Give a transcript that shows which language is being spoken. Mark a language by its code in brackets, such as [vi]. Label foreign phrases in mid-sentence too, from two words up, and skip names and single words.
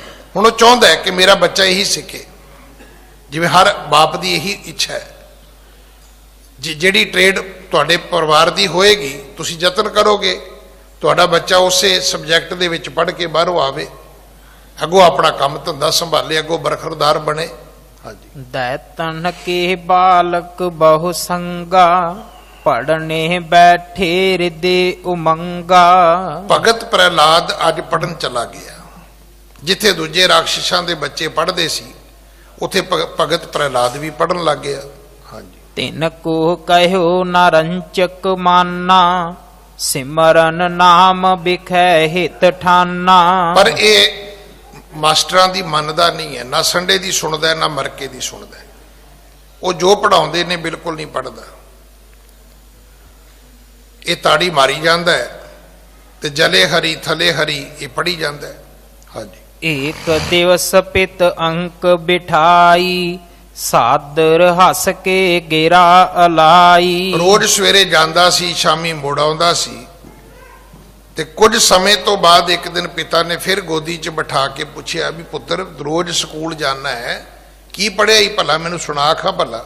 [pa] ਹੁਣ ਉਹ ਚਾਹੁੰਦਾ ਹੈ ਕਿ ਮੇਰਾ ਬੱਚਾ ਇਹੀ ਸਿੱਖੇ, ਜਿਵੇਂ ਹਰ ਬਾਪ ਦੀ ਇਹੀ ਇੱਛਾ ਹੈ। ਜਿਹੜੀ ਟ੍ਰੇਡ ਤੁਹਾਡੇ ਪਰਿਵਾਰ ਦੀ ਹੋਏਗੀ, ਤੁਸੀਂ ਯਤਨ ਕਰੋਗੇ ਤੁਹਾਡਾ ਬੱਚਾ ਉਸੇ ਸਬਜੈਕਟ ਦੇ ਵਿੱਚ ਪੜ੍ਹ ਕੇ ਬਾਹਰੋਂ ਆਵੇ, ਅੱਗੋਂ ਆਪਣਾ ਕੰਮ ਧੰਦਾ ਸੰਭਾਲੇ, ਅੱਗੋਂ ਬਰਖਰਦਾਰ ਬਣੇ। ਹਾਂਜੀ। [hi] दैतन के बालक बहु संगा, पढ़ने बैठे हृदय उमंगा। [pa] ਭਗਤ ਪ੍ਰਹਿਲਾਦ ਅੱਜ ਪੜਨ ਚਲਾ ਗਿਆ। ਜਿੱਥੇ ਦੂਜੇ ਰਾਖਸ਼ਾਂ ਦੇ ਬੱਚੇ ਪੜ੍ਹਦੇ ਸੀ, ਉੱਥੇ ਭਗਤ ਪ੍ਰਹਿਲਾਦ ਵੀ ਪੜਨ ਲੱਗ ਗਿਆ। ਹਾਂਜੀ। [hi] तिन को कहो न रंचक माना, सिमरन नाम बिखै हित ठाना। [pa] ਪਰ ਇਹ ਮਾਸਟਰਾਂ ਦੀ ਮੰਨਦਾ ਨਹੀਂ ਹੈ, ਨਾ ਸੰਡੇ ਦੀ ਸੁਣਦਾ ਨਾ ਮਰਕੇ ਦੀ ਸੁਣਦਾ। ਉਹ ਜੋ ਪੜਾਉਂਦੇ ਨੇ ਬਿਲਕੁਲ ਨਹੀਂ ਪੜਦਾ। ਇਹ ਤਾੜੀ ਮਾਰੀ ਜਾਂਦਾ ਹੈ ਤੇ ਜਲੇ ਹਰੀ ਥਲੇ ਹਰੀ ਇਹ ਪੜੀ ਜਾਂਦਾ ਹੈ। ਹਾਂਜੀ। [hi] एक दिवस पित अंक बिठाई, सादर हस के गेरा अलाई। [pa] ਰੋਜ਼ ਸਵੇਰੇ ਜਾਂਦਾ ਸੀ, ਸ਼ਾਮੀ ਮੁੜ ਆਉਂਦਾ ਸੀ। ਤੇ ਕੁਝ ਸਮੇਂ ਤੋਂ ਬਾਅਦ ਇੱਕ ਦਿਨ ਪਿਤਾ ਨੇ ਫਿਰ ਗੋਦੀ 'ਚ ਬਿਠਾ ਕੇ ਪੁੱਛਿਆ ਵੀ ਪੁੱਤਰ ਰੋਜ਼ ਸਕੂਲ ਜਾਣਾ ਹੈ, ਕੀ ਪੜ੍ਹਿਆ ਹੀ ਭਲਾ, ਮੈਨੂੰ ਸੁਣਾ ਖਾਂ ਭਲਾ।